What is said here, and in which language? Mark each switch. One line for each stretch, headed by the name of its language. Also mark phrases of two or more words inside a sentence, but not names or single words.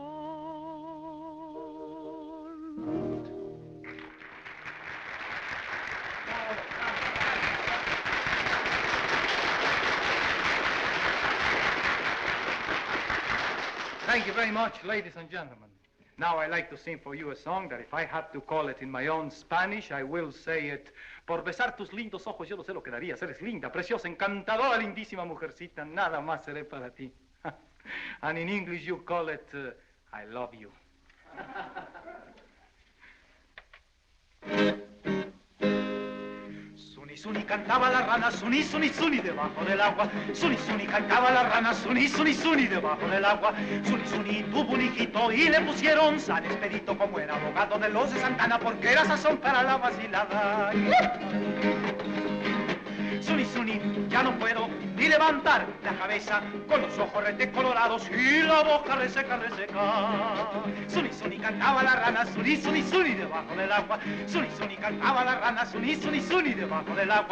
English: Thank you very much, ladies and gentlemen. Now I'd like to sing for you a song that if I had to call it in my own Spanish, I will say it.
Spanish: Por besar tus lindos ojos yo no sé lo que darías. Eres linda, preciosa, encantadora, lindísima mujercita. Nada más seré para ti.
English: And in English you call it, I love you.
Spanish: Suni, suni, cantaba la rana, suni, suni, suni, debajo del agua. Suni, suni, cantaba la rana, suni, suni, suni, debajo del agua. Suni, suni, tuvo un hijito y le pusieron San Expedito, como era abogado de los de Santana, porque era sazón para la vacilada. Suni, suni, ya no puedo ni levantar la cabeza con los ojos retecolorados y la boca reseca, reseca. Suni, suni, cantaba la rana, suni, suni, suni, debajo del agua. Suni, suni, cantaba la rana, suni, suni, suni, debajo del agua.